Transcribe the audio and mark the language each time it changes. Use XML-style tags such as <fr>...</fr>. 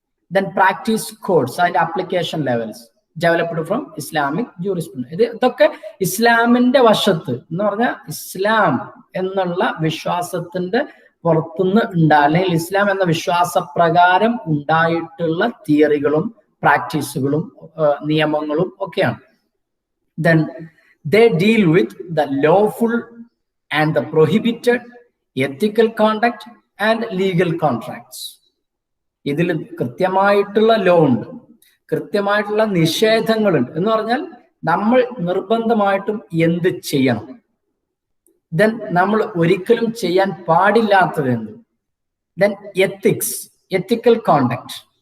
<en>Then practice codes, അതിന്റെ application levels developed from Islamic jurisprudence.</en> <ml>ഇതൊക്കെ ഇസ്ലാമിന്റെ വശത്ത് എന്ന് പറഞ്ഞാൽ ഇസ്ലാം എന്നുള്ള വിശ്വാസത്തിന്റെ പുറത്തുനിന്ന് അല്ലെങ്കിൽ ഇസ്ലാം എന്ന വിശ്വാസപ്രകാരം ഉണ്ടായിട്ടുള്ള തിയറികളും പ്രാക്ടീസുകളും നിയമങ്ങളും ഒക്കെയാണ്.</ml> <en>Then they deal with the lawful and the prohibited, ethical conduct and legal contracts.</en> <ml>ഇതിൽ കൃത്യമായിട്ടുള്ള ലോ ഉണ്ട്, കൃത്യമായിട്ടുള്ള നിഷേധങ്ങളുണ്ട്. എന്ന് പറഞ്ഞാൽ നമ്മൾ നിർബന്ധമായിട്ടും എന്ത് ചെയ്യണം, ദെൻ നമ്മൾ ഒരിക്കലും ചെയ്യാൻ പാടില്ലാത്തത് എന്ത്, ദെൻ എത്തിക്സ്, എത്തിക്കൽ കോണ്ടക്ട്.</ml>